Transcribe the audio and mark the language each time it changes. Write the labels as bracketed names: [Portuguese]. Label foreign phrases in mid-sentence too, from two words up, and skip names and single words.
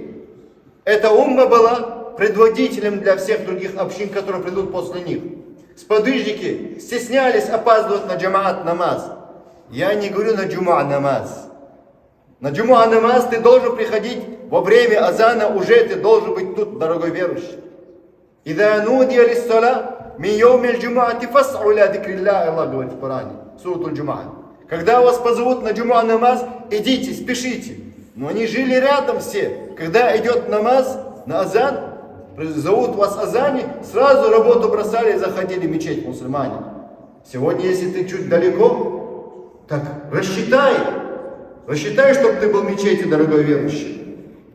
[Russian] Эта умма была предводителем для всех других общин, которые придут после них. Сподвижники стеснялись опаздывать на джамаат намаз. Я не говорю на джумуа намаз. На джумуа намаз ты должен приходить во время азана, уже ты должен быть тут, дорогой верующий. [Arabic] «إذا نودي للصلاة من يوم الجمعة فاسعوا إلى ذكر الله», [Russian] Аллах говорит в Коране, сурат аль-Джумуа. Когда вас позовут на джумуа намаз, идите, спешите. Но они жили рядом все. Когда идет намаз, на азан, зовут вас азане, сразу работу бросали и заходили в мечеть мусульмане. Сегодня, если ты чуть далеко, так рассчитай, чтобы ты был в мечети, дорогой верующий.